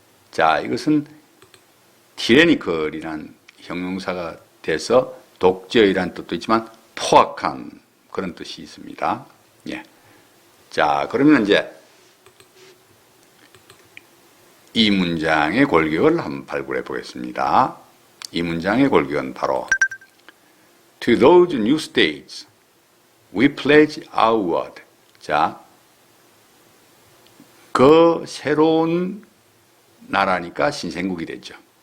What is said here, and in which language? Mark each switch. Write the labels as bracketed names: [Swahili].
[Korean] 자, 이것은 tyrannical이란 형용사가 돼서 독재이란 뜻도 있지만 포악한 그런 뜻이 있습니다. 예. 자, 그러면 이제 이 문장의 골격을 한번 발굴해 보겠습니다. 이 문장의 골격은 바로 [English] To those new states, we pledge our word. [Korean] 자, 그 새로운 나라니까 신생국이 되죠.